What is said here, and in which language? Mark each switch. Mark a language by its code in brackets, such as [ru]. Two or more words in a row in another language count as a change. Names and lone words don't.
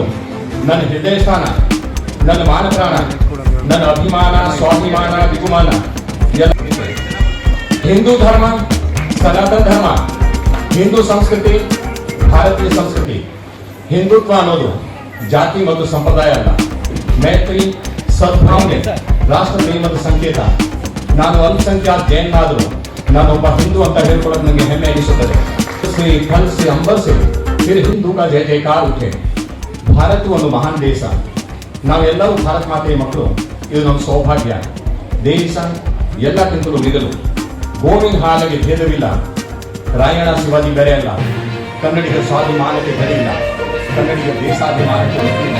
[kn] ನನ್ನ ಹೃದಯ ಸ್ಥಾನ, ನನ್ನ ಮಾನಪ್ರಾಣ, ನನ್ನ ಅಭಿಮಾನ, ಸ್ವಾಭಿಮಾನ, ವಿಗುಮಾನ ಹಿಂದೂ ಧರ್ಮ, ಸನಾತನ ಧರ್ಮ, ಹಿಂದೂ ಸಂಸ್ಕೃತಿ, ಭಾರತೀಯ ಸಂಸ್ಕೃತಿ. ಹಿಂದುತ್ವ ಅನ್ನೋದು ಜಾತಿ ಮತ್ತು ಸಂಪ್ರದಾಯ ಅಲ್ಲ. ಮೈತ್ರಿ, ಸದ್ಭಾವನೆ, ರಾಷ್ಟ್ರ ಪ್ರೇಮದ ಸಂಕೇತ. ನಾನು ಅಲ್ಪಸಂಖ್ಯಾತ ಜೈನಾದರೂ ನಾನೊಬ್ಬ ಹಿಂದೂ ಅಂತ ಹೇಳ್ಕೊಳ್ಳೋದು ನನಗೆ ಹೆಮ್ಮೆ ಅನಿಸುತ್ತದೆ. [hi] ಶ್ರೀ ಫಲ್ से अंबर से फिर हिंदू का जय जयकार उठे. [kn] ಭಾರತ ಒಂದು ಮಹಾನ್ ದೇಶ. ನಾವೆಲ್ಲರೂ ಭಾರತ ಮಾತೆಯ ಮಕ್ಕಳು. ಇದು ನಮ್ಮ ಸೌಭಾಗ್ಯ. ದೇಶ ಎಲ್ಲಕ್ಕಿಂತಲೂ ಮಿಗಲು. ಗೋವಿನ ಹಾಲಿಗೆ ಭೇದವಿಲ್ಲ. ರಾಯಣ ಶಿವಾಜಿ ಬೇರೆ ಅಲ್ಲ. ಕನ್ನಡಿಗ ಸ್ವಾಭಿಮಾನಕ್ಕೆ ಬೆಲೆ ಇಲ್ಲ. ಕನ್ನಡಿಗ ದೇಶಾಭಿಮಾನಕ್ಕೆ ಇಲ್ಲ.